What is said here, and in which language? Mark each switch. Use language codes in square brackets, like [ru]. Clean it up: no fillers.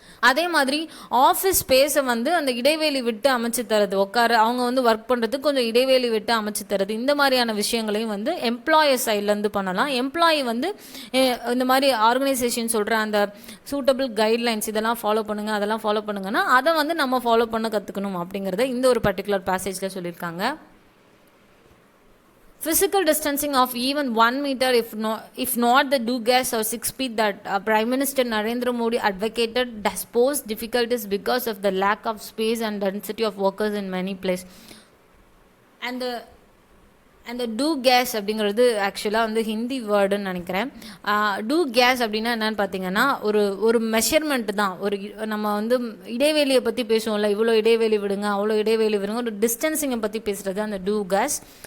[ta] அதே மாதிரி ஆஃபீஸ் ஸ்பேஸை வந்து அந்த இடைவெளி விட்டு அமைச்சு தரது, அவங்க வந்து ஒர்க் பண்ணுறதுக்கு கொஞ்சம் இடைவெளி விட்டு அமைச்சு தரது, இந்த மாதிரியான விஷயங்களையும் வந்து எம்ப்ளாயர் சைட்லேருந்து பண்ணலாம். எம்ப்ளாயி வந்து இந்த மாதிரி ஆர்கனைசேஷன் சொல்கிற அந்த சூட்டபிள் கைட்லைன்ஸ் இதெல்லாம் ஃபாலோ பண்ணுங்கள், அதெல்லாம் ஃபாலோ பண்ணுங்கன்னா அதை வந்து நம்ம ஃபாலோ பண்ண கற்றுக்கணும் அப்படிங்கிறத இந்த ஒரு பர்டிகுலர் பேசேஜில் சொல்லியிருக்காங்க. [en] Physical distancing of even 1 meter, if not the 2 gaz or 6 feet that Prime Minister Narendra Modi advocated, does pose difficulties because of the lack of space and density of workers in many places. And the do gas [ta] அப்படிங்கிறது ஆக்சுவலாக வந்து ஹிந்தி வேர்டுன்னு நினைக்கிறேன். Two case அப்படின்னா என்னென்னு பார்த்தீங்கன்னா ஒரு measurement தான். நம்ம வந்து இடைவெளியை பற்றி பேசுவோம்ல, இவ்வளோ இடைவெளி விடுங்க, அவ்வளோ இடைவெளி விடுங்க, ஒரு டிஸ்டன்ஸிங்கை பற்றி பேசுகிறது அந்த டூ கேஸ்.